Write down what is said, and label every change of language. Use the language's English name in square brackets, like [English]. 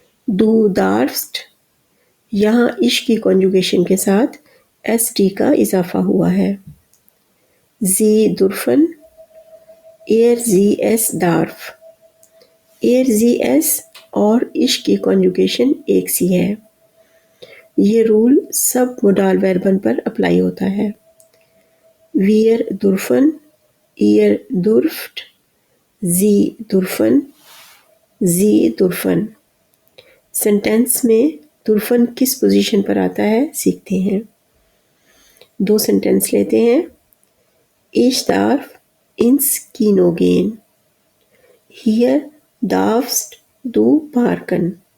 [Hindi] दू दार्फ्स्ट, यहाँ इश की कॉन्जुगेशन के साथ एस टी का इजाफा हुआ है। जी दुर्फन, एर जी एस दार्फ, एर जी एस और इश की कॉन्जुगेशन एक सी है। ये रूल सब मोडाल वर्बन पर अप्लाई होता है। [German] Wir dürfen, ihr dürft, sie dürfen, sie dürfen। [Hindi] Sentence में दुर्फन किस पोजीशन पर आता है सीखते हैं। दो सेंटेंस लेते हैं। [German] Ich darf ins Kino gehen। Hier darfst du parken।